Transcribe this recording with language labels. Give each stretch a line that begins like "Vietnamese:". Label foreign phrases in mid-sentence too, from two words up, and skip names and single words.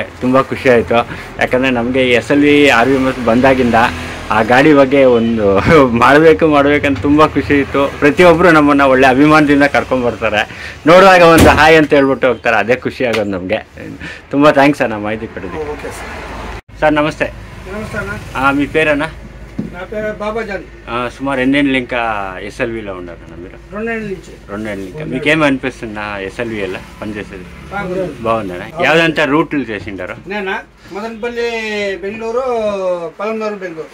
Kannada: ತುಂಬ ಖುಷಿ ಆಯಿತು. ಯಾಕಂದರೆ ನಮಗೆ SLV RVMS ಬಂದಾಗಿಂದ ಆ ಗಾಡಿ ಬಗ್ಗೆ ಒಂದು ಮಾಡಬೇಕಂತ ತುಂಬ ಖುಷಿ ಇತ್ತು. ಪ್ರತಿಯೊಬ್ಬರು ನಮ್ಮನ್ನು ಒಳ್ಳೆ ಅಭಿಮಾನದಿಂದ ಕರ್ಕೊಂಡ್ಬರ್ತಾರೆ. ನೋಡುವಾಗ ಒಂದು ಹಾಯ್ ಅಂತ ಹೇಳ್ಬಿಟ್ಟು ಹೋಗ್ತಾರೆ. ಅದೇ ಖುಷಿ ಆಗೋದು ನಮಗೆ. ತುಂಬ ಥ್ಯಾಂಕ್ಸ್ ಅಣ್ಣ ಮಾಹಿತಿ ಕೊಡೋದು. ಸರ್ ನಮಸ್ತೆ.
Telugu: మీ పేరన్నా? నా పేరు బాబాజాన్. సుమారు ఎన్నేళ్ళు ఇంకా SLVలో ఉన్నారన్న మీరు? 2 ఏళ్ళ నుంచి. 2 ఏళ్ళ ఇంకా మీకేం అనిపిస్తుందా SLV ఎలా పనిచేసేది? బాగుందన్నా. యావదంతా రూట్లు చేసిండారు? నేనా మదనపల్లి బెంగళూరు, పలమనేరు బెంగళూరు.